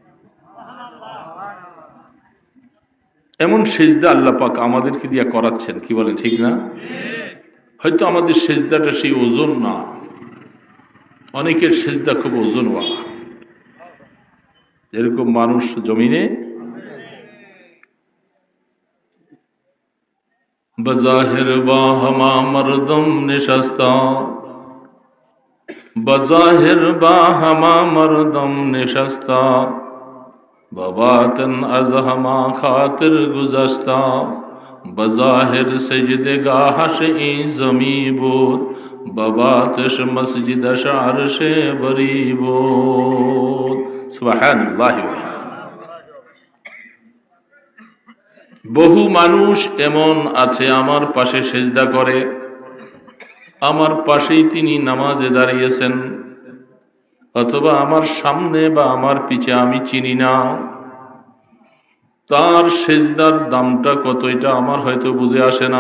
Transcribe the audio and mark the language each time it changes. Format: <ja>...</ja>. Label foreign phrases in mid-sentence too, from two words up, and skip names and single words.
<bn>এমন সেজদা আল্লাহ পাক আমাদেরকে দিয়া করাচ্ছেন, কি বলেন ঠিক না? হয়তো আমাদের সেজদাটা সেই ওজন না, অনেকের সেজদা খুব ওজনওয়ালা। এরকম মানুষ জমিনে</bn> <fa>بظاهر با همه مردم نشسته, بظاهر با همه مردم نشسته، بباطن از همه خاطر گذشته، بظاهر سجده‌گاهش این زمین بود، بباطنش مسجدش عرش برین بود. सुबहानल्लाह।</fa> <bn>বহু মানুষ এমন আছে আমার পাশে সেজদা করে, আমার পাশেই তিনি নামাজে দাঁড়িয়েছেন, অথবা আমার সামনে বা আমার পিছে আমি চিনি না, তার সেজদার দামটা কত এটা আমার হয়তো বুঝে আসে না।</bn>